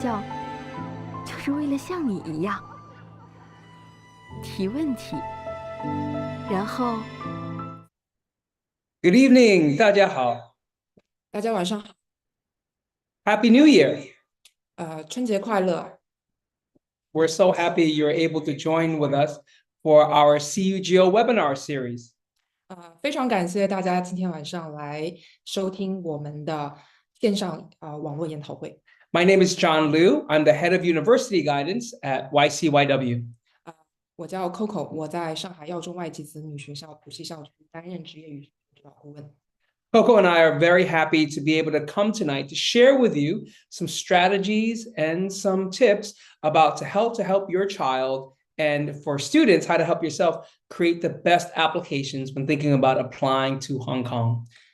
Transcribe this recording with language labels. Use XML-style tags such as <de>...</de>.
<zh>教就是为了像你一样提问题，然后</zh> <en>Good evening，</en> <zh>大家好。大家晚上好。</zh> <en>Happy New Year。</en> <zh>春节快乐。</zh> <en>We're so happy you're able to join with us for our CUGO webinar series.</en> <zh>非常感谢大家今天晚上来收听我们的线上网络研讨会。</zh> <en>My name is John Liu. I'm the head of university guidance at YCYW.</en> <zh>我叫 Coco， 我在上海耀中外籍子女学校普系校区担任职业与指导顾问。</zh> <en>Coco and I are very happy to be able to come tonight to share with you some strategies and some tips about to help your child and for students how to help yourself create the best applications when thinking about applying to Hong Kong.</en>